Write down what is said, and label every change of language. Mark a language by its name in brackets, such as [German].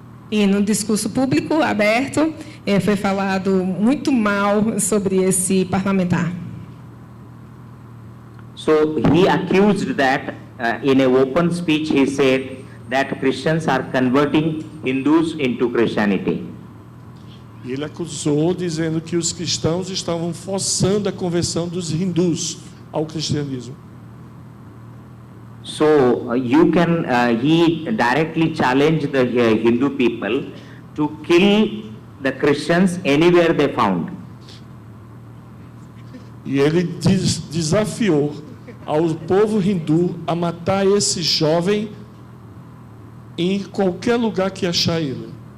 [Portuguese] E no discurso público aberto, foi falado muito mal sobre esse parlamentar. [English] So he accused that in an open speech he said that Christians are converting Hindus into Christianity. [Portuguese] e ele acusou dizendo que os cristãos estavam forçando a conversão dos hindus ao cristianismo. [English] So he directly challenged the Hindu people to kill the Christians anywhere they found. [Portuguese] E ele desafiou ao povo hindu a matar esse jovem em qualquer lugar que achar ele.